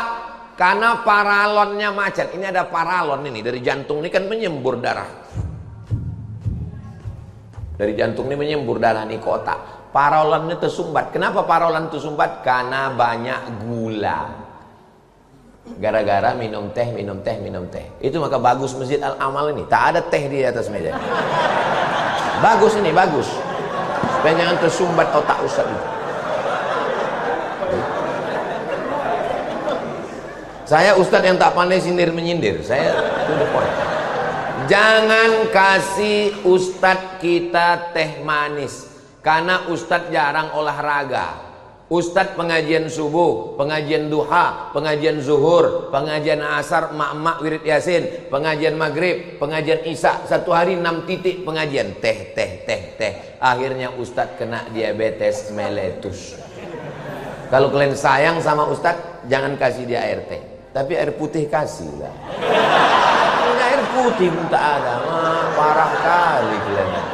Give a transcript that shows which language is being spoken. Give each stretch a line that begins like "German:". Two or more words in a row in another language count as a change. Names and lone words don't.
Indonesian: Karena paralonnya macet. Ini ada paralon ini dari jantung ini kan menyembur darah. Dari jantung ini menyembur darah nih ke otak. Paralonnya tersumbat. Kenapa paralon tersumbat? Karena banyak gula. Gara-gara minum teh, minum teh, minum teh. Itu maka bagus Masjid Al-Amal ini. Tak ada teh di atas meja. Bagus ini, bagus. Supaya jangan tersumbat otak Ustaz itu. Saya Ustaz yang tak pandai sindir menyindir.
English: Saya to the point.
Indonesian: Jangan kasih Ustaz kita teh manis. Karena Ustadz jarang olahraga. Ustadz pengajian subuh, pengajian duha, pengajian zuhur, pengajian asar, mak-mak wirid yasin, pengajian maghrib, pengajian isya. 1 hari 6 titik pengajian. Teh. Akhirnya Ustadz kena diabetes meletus. Kalau kalian sayang sama Ustadz, jangan kasih dia air teh. Tapi air putih kasih lah. Ini air putih pun tak ada. Parah kali kalian.